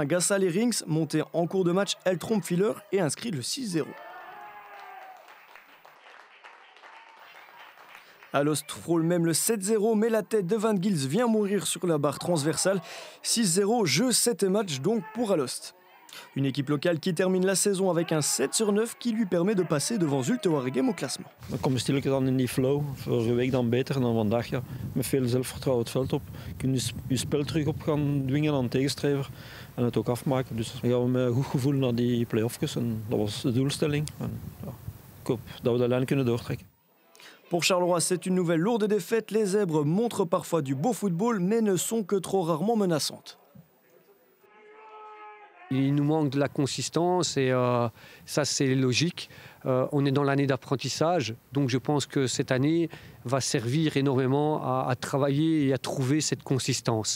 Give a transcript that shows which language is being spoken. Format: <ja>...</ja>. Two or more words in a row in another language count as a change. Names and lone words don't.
<fr>Gassal et Rings, montés en cours de match, elle trompe Filler et inscrit le 6-0. Alost frôle même le 7-0, mais la tête de Van Gils vient mourir sur la barre transversale. 6-0, jeu 7 matchs donc pour Alost. Une équipe locale qui termine la saison avec un 7/9 qui lui permet de passer devant Zulte Waregem au classement.</fr> <nl>Dan kom je stilletjes dan in die flow. Vorige week dan beter dan vandaag. Ja. Met veel zelfvertrouwen het veld op. Je kunt je spel terug op gaan dwingen aan de tegenstrever en het ook afmaken. Dus dan gaan we met een goed gevoel naar die play-offjes en dat was de doelstelling. En, ja, ik hoop dat we de lijn kunnen doortrekken.</nl> <fr>Pour Charleroi, c'est une nouvelle lourde défaite. Les Zèbres montrent parfois du beau football, mais ne sont que trop rarement menaçantes. Il nous manque de la consistance et ça c'est logique. On est dans l'année d'apprentissage, donc je pense que cette année va servir énormément à travailler et à trouver cette consistance.</fr>